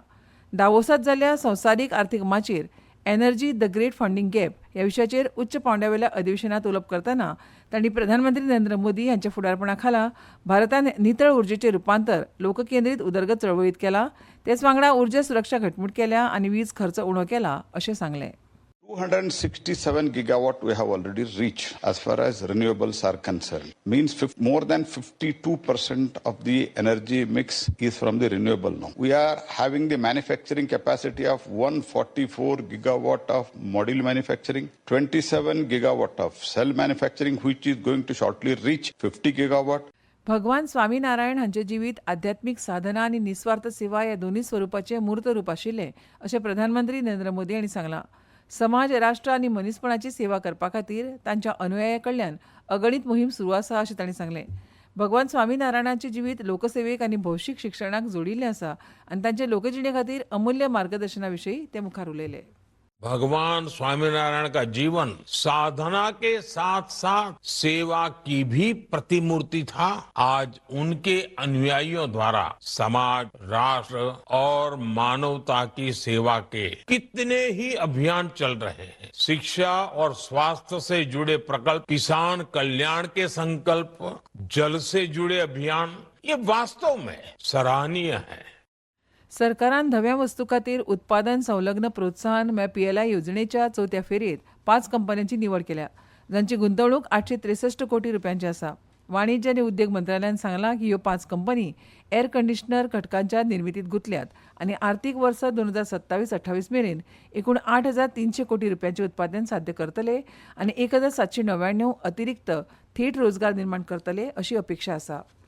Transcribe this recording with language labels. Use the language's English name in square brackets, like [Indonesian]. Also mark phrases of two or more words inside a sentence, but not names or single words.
[Konkani] दावोसात जाल्ल्या संवसारीक अर्थीक माचयेर एनर्जी द ग्रेट फंडींग गॅप ह्या विशयाचेर उच्च पांवड्यावेल्या अधिवेशनात उलोवप करतना तांणी प्रधानमंत्री नरेंद्र मोदी हांच्या फुडारपणा खाला भारतान नितळ उर्जेचें रुपांतर लोककेंद्रीत उदरगत चळवळीत केलां, तेच वांगडा उर्जा सुरक्षा घटमूट केल्या आनी वीज खर्च उणो केला अशें सांगलें. [English] 267 gigawatt we have already reached as far as renewables are concerned. Means more than 52% of the energy mix is from the renewable now. We are having the manufacturing capacity of 144 gigawatt of module manufacturing, 27 gigawatt of cell manufacturing, which is going to shortly reach 50 gigawatt. [Konkani] भगवान स्वामीनारायण हांचे जिवीत आध्यात्मिक साधना आनी निस्वार्थ सेवा ह्या दोन्ही स्वरुपाचें मूर्त रूप आशिल्लें अशें प्रधानमंत्री नरेंद्र मोदी हांणी सांगलां. समाज, राष्ट्र आनी मनीसपणाची सेवा करपा खातीर तांच्या अनुयायां कडल्यान अगणीत मोहीम सुरू आसा अशें तांणी सांगलें. भगवान स्वामीनारायणाचें जिवीत लोकसेवेक आनी भौशीक शिक्षणाक जोडिल्लें आसा आनी तांचे लोकजिणे खातीर अमूल्य मार्गदर्शना विशीं ते मुखार उलयले. [Hindi] भगवान स्वामीनारायण का जीवन साधना के साथ साथ सेवा की भी प्रतिमूर्ति था. आज उनके अनुयायियों द्वारा समाज, राष्ट्र और मानवता की सेवा के कितने ही अभियान चल रहे हैं. शिक्षा और स्वास्थ्य से जुड़े प्रकल्प, किसान कल्याण के संकल्प, जल से जुड़े अभियान, ये वास्तव में सराहनीय है. [Konkani] सरकारान धव्या वस्तू खातीर उत्पादन संलग्न प्रोत्साहन PLI येवजणेच्या चवथ्या फेरयेत 5 कंपन्यांची निवड केल्या, जांची गुंतवणूक 863 कोटी रुपयांची आसा. वाणिज्य आनी उद्देग मंत्रालयान सांगलां की ह्यो 5 कंपनी [English] air conditioner [Konkani] घटकांच्या निर्मितीत गुंतल्यात आनी आर्थीक वर्स 2027-28 मेरेन एकूण 8,300 कोटी रुपयांचे उत्पादन साध्य करतले आनी 1,799 अतिरिक्त थेट रोजगार निर्माण करतले अशी अपेक्षा आसा.